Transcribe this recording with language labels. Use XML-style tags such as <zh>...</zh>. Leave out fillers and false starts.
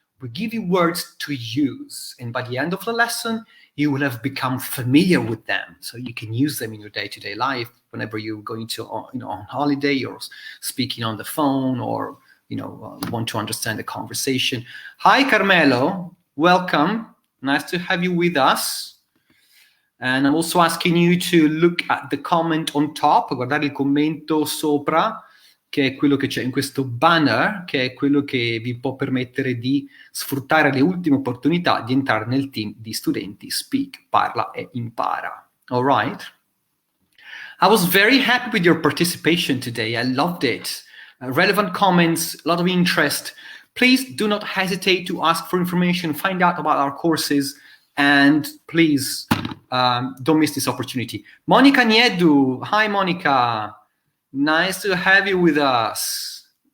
<en>We give you words to use. And by the end of the lesson, you will have become familiar with them. So you can use them in your day-to-day life whenever you're going to, on holiday or speaking on the phone or, want to understand the conversation. Hi, Carmelo. Welcome. Nice to have you with us. And I'm also asking you to look at the comment on top,</en> <it>guardare il commento sopra, che è quello che c'è in questo banner, che è quello che vi può permettere di sfruttare le ultime opportunità di entrare nel team di studenti Speak, Parla e Impara.</it> <en>All right? I was very happy with your participation today. I loved it. Relevant comments, a lot of interest. Please do not hesitate to ask for information, find out about our courses, and please don't miss this opportunity. Monica Niedu. Hi, Monica. Nice to have you with us.</en>